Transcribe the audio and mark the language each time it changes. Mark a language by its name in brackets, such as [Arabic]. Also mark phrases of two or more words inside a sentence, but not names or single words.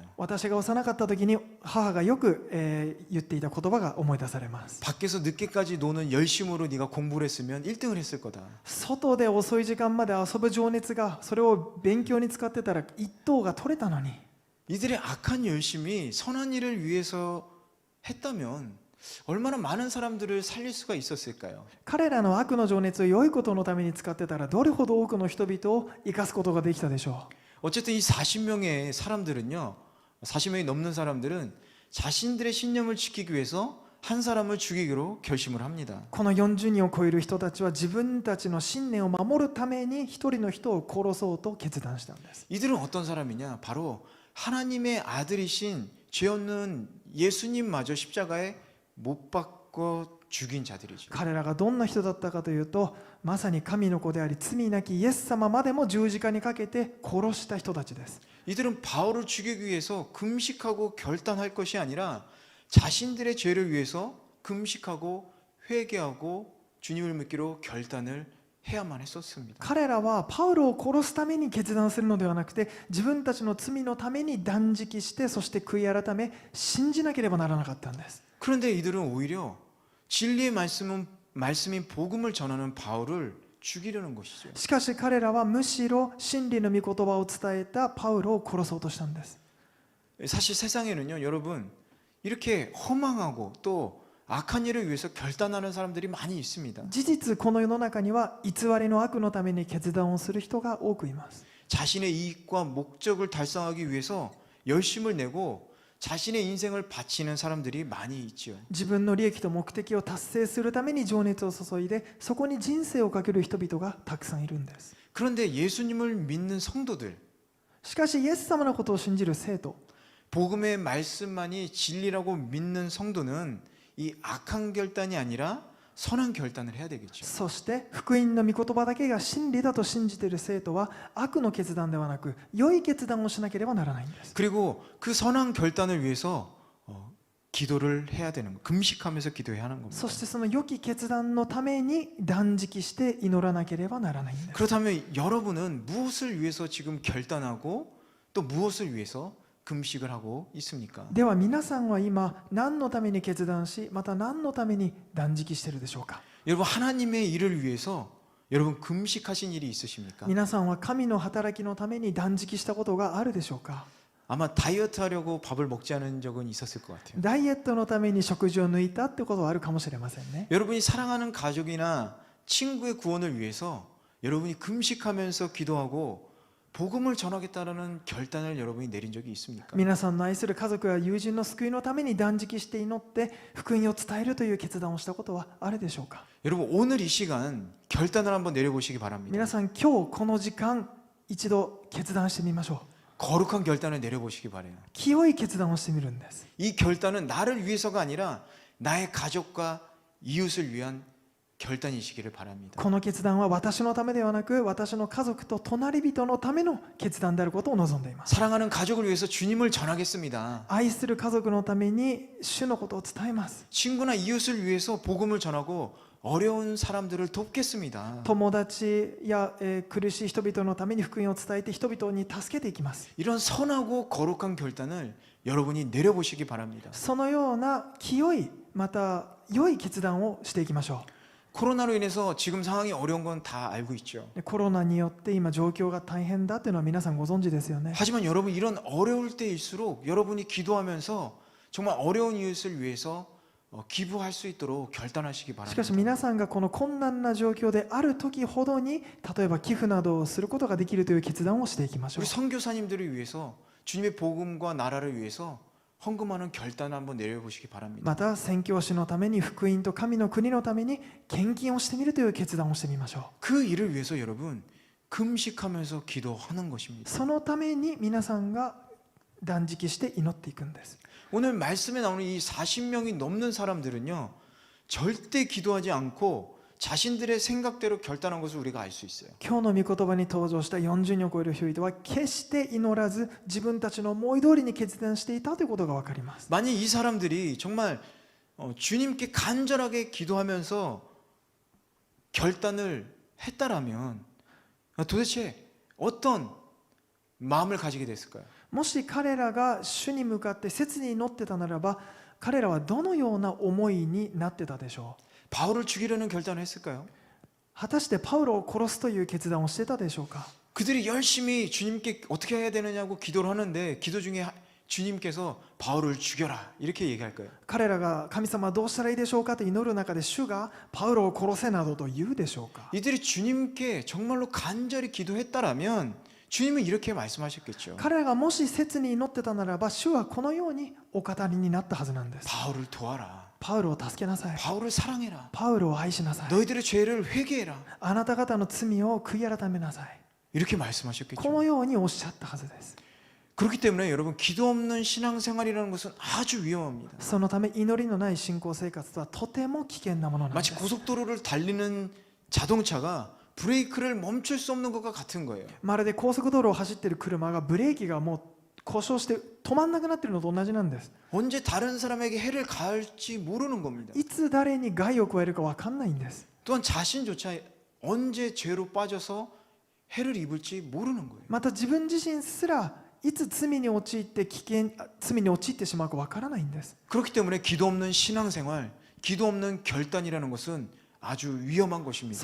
[Japanese] 私が幼かった時に母がよく、言っていた言葉が思い出されます。 [Korean] 밖에서 늦게까지 노는 열심으로 네가 공부를 했으면 1등을 했을 거다. [Japanese] 外で遅い時間まで遊ぶ情熱が、それを勉強に使ってたら一等が取れたのに。 [Korean] 이들의 악한 열심이 선한 일을 위해서 했다면 얼마나 많은 사람들을 살릴 수가 있었을까요? [Japanese] 彼らの悪の情熱を良いことのために使ってたら、どれほど多くの人々を生かすことができたでしょ [Korean] 어쨌든 이 40명의 사람들은요, 40명이 넘는 사람들은 자신들의 신념을 지키기 위해서 한 사람을 죽이기로 결심을 합니다. [Japanese] う。この40人を超える人たちは自分たちの信念を守るために一人の人を殺そうと決断したんです。 [Korean] 이들은 어떤 사람이냐? 바로 하나님의 아들이신 죄 없는 예수님마저 십자가에 못 박고 죽인 자들이죠. [Japanese] 彼らがどんな人だったかというと、まさに神の子であり罪なきイエス様までも十字架にかけて殺した人たちです。 [Korean] 이들은 바울을 죽이기 위해서 금식하고 결단할 것이 아니라 자신들의 죄를 위해서 금식하고 회개하고 주님을 믿기로 결단을 해야만 했었습니다. [Japanese] 彼らはパウロを殺すために決断するのではなくて、自分たちの罪のために断食して、そして悔い改め信じなければならなかったんです。 [Korean] 그런데 이들은 오히려 진리의 말씀인 복음을 전하는 바울을 죽이려는 것이죠. [Japanese] しかし彼らはむしろ真理の御言葉を伝えたパウロを殺そうとしたんです。 [Korean] 사실 세상에는요, 여러분 이렇게 허망하고 또 악한 일을 위해서 결단하는 사람들이 많이 있습니다. [Japanese] 事実この世の中には偽りの悪のために決断をする人が多くいます。 [Korean] 자신의 이익과 목적을 달성하기 위해서 열심을 내고 자신의 인생을 바치는 사람들이 많이 있지요. [Japanese] 自分の利益と目的を達成するために情熱を注いで、そこに人生をかける人々がたくさんいるんです。 [Korean] 그런데 예수님을 믿는 성도들, [Japanese] しかしイエス様のことを信じる生徒、 [Korean] 복음의 말씀만이 진리라고 믿는 성도는 이 악한 결단이 아니라 선한 결단을 해야 되겠죠. [Japanese] そして福音の御言葉だけが真理だと信じている生徒は、悪の決断ではなく良い決断をしなければならないんです。 [Korean] 그리고 그 선한 결단을 위해서 기도를 해야 되는 거, 금식하면서 기도해야 하는 겁니다. [Japanese] そしてその良き決断のために断食して祈らなければならないんです。 [Korean] 그렇다면 여러분은 무엇을 위해서 지금 결단하고 또 무엇을 위해서 금식을 하고 있습니까? [Japanese] では皆さんは今何のために決断し、また何のために断食しているでしょうか。 [Korean] 여러분 하나님의 일을 위해서 여러분 금식하신 일이 있으십니까? [Japanese] 皆さんは神の働きのために断食したことがあるでしょうか。 [Korean] 아마 다이어트 하려고 밥을 먹지 않은 적은 있었을 것 같아요. [Japanese] ダイエットのために食事を抜いたってことはあるかもしれませんね。 [Korean] 여러분이 사랑하는 가족이나 친구의 구원을 위해서 여러분이 금식하면서 기도하고 복음을 전하겠다라는 결단을 여러분이 내린 적이 있습니까? [Japanese] 皆さんの愛する家族や友人の救いのために断食して祈って福音を伝えるという決断をしたことはあるでしょうか。 [Korean] 여러분 오늘 이 시간 결단을 한번 내려보시기 바랍니다. [Japanese] 皆さん今日この時間一度決断してみましょう。 [Korean] 거룩한 결단을 내려보시기 바래요. [Japanese] 清い決断をしてみるんです。 [Korean] 이 결단은 나를 위해서가 아니라 나의 가족과 이웃을 위한 결단이시기를 바랍니다. [Japanese] この決断は私のためではなく、私の家族と隣人のための決断であることを望んでいます。 [Korean] 사랑하는 가족을 위해서 주님을 전하겠습니다. [Japanese] 愛する家族のために主のことを伝えます。 [Korean] 친구나 이웃을 위해서 복음을 전하고 어려운 사람들을 돕겠습니다. [Japanese] 友達や、苦しい人々のために福音を伝えて人々に助けていきます。 [Korean] 이런 선하고 거룩한 결단을 여러분이 내려보시기 바랍니다. [Japanese] そのような清いまた良い決断をしていきましょう。 [Korean] 코로나로 인해서 지금 상황이 어려운 건 다 알고 있죠. [Japanese] でコロナによって今状況が大変だっていうのは皆さんご存知ですよね。 [Korean] 하지만 여러분 이런 어려울 때일수록 여러분이 기도하면서 정말 어려운 이웃을 위해서 기부할 수 있도록 결단하시기 [Japanese] しかし [Korean] 바랍니다. [Japanese] 皆さんがこの困難な状況である時ほどに例えば寄付などをすることができるという決断をしていきましょう [Korean] 우리 선교사님들을 위해서 주님의 복음과 나라를 위해서 헌금하는 결단을 한번 내려보시기 바랍니다. [Japanese] また宣教師のために福音と神の国のために献金をしてみるという決断をしてみましょ [Korean] 그 일을 위해서 여러분 금식하면서 기도하는 [Japanese] う [Korean] 것입니다. [Japanese] そのために皆さんが断食して祈っていくんです [Korean] 오늘 말씀에 나오는 이 40명이 넘는 사람들은요 절대 기도하지 않고 자신들의 생각대로 결단한 것을 우리가 알 수 있어요. [Japanese] 今日の御言葉に登場した40人を超える人々は決して祈らず自分たちの思い通りに決断していたということが分かります [Korean] 만약 이 사람들이 정말 주님께 간절하게 기도하면서 결단을 했다라면 도대체 어떤 마음을 가지게 됐을까요? [Japanese] もし彼らが主に向かって切に祈ってたならば彼らはどのような思いになってたでしょう [Korean] 바울을 죽이려는 결단을 했을까요? [Japanese] 果たしてパウロを殺すという決断をしてたでしょうか [Korean] 그들이 열심히 주님께 어떻게 해야 되느냐고 기도를 하는데 기도 중에 주님께서 바울을 죽여라 이렇게 얘기할까요? [Japanese] 彼らが神様どうしたらいいでしょうかと祈る中で主がパウロを殺せなどと言うでしょうか [Korean] 이들이 주님께 정말로 간절히 기도했다라면 주님은 이렇게 말씀하셨겠죠. [Japanese] 彼らがもし切に祈ってたならば主はこのようにお語りになったはずなんです [Korean] 바울을 도와라. [Japanese] パウロを助けなさい [Korean] 바울을 사랑해라. [Japanese] パウロを愛しなさい [Korean] 너희들의 죄를 회개해라. [Japanese] あなた方の罪を悔い改めなさい [Korean] 이렇게 [Japanese] こ [Korean] 말씀하셨겠죠. [Japanese] のようにおっしゃったはずです [Korean] 그렇기 때문에 여러분 기도 없는 신앙생활이라는 것은 아주 위험합니다. [Japanese] そのため祈りのない信仰生活とはとても危険なものなんで [Korean] 마치 [Japanese] す [Korean] 고속도로를 달리는 자동차가 브레이크를 멈출 수 없는 것과 같은 거예요. [Japanese] まるで高速道路を走っている車がブレーキがもう故障して止まんなくなっているのと同じなんです [Korean] 언제 다른 사람에게 해를 가할지 모르는 겁니다. [Japanese] いつ誰に害を加えるか分かんないんです [Korean] 또한 자신조차 언제 죄로 빠져서 해를 입을지 모르는 거예요. [Japanese] また自分自身すらいつ罪に陥って罪に陥ってしまうか分からないんです [Korean] 그렇기 때문에 기도 없는 신앙생활, 기도 없는 결단이라는 것은 아주 위험한 것입니다.